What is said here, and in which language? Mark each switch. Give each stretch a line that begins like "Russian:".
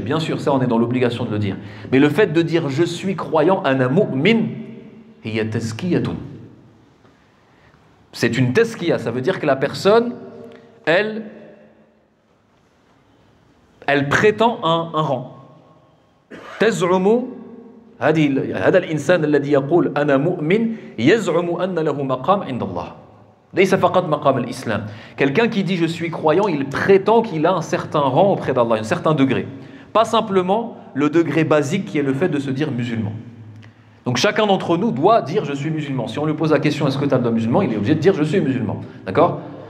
French: Bien sûr, ça on est dans l'obligation de le dire. Mais le fait de dire je suis croyant,
Arabic: ana mu'min, hiya tazkiyatun.
French: C'est une tazkiya, ça veut dire que la personne, elle prétend un rang.
Arabic: تزعم هذا الإنسان الذي يقول أنا مؤمن يزعم أن له مقام عند الله. ليس فقط مقام الإسلام.
French: Quelqu'un qui dit je suis croyant, il prétend qu'il a un certain rang auprès d'Allah, un certain degré. Pas simplement le degré basique qui est le fait de se dire musulman. Donc chacun d'entre nous doit dire je suis musulman. Si on lui pose la question est-ce que tu as le musulman, il est obligé de dire je suis musulman. D'accord?